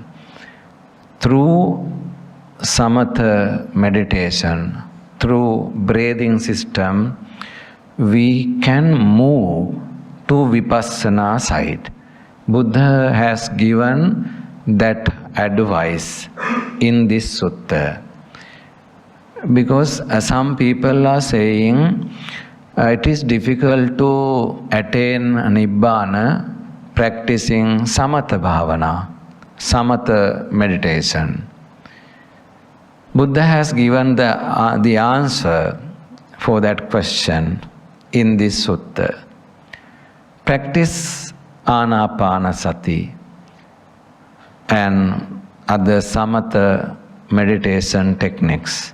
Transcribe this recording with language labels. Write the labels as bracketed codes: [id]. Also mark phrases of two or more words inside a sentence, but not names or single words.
[en] Through samatha meditation, through breathing system, we can move to Vipassana side. Buddha has given that advice in this sutta. Because some people are saying it is difficult to attain Nibbana practicing [pi] samatha bhavana, [en] samatha meditation. Buddha has given the answer for that question in this sutta. Practice Anapanasati and other samatha meditation techniques.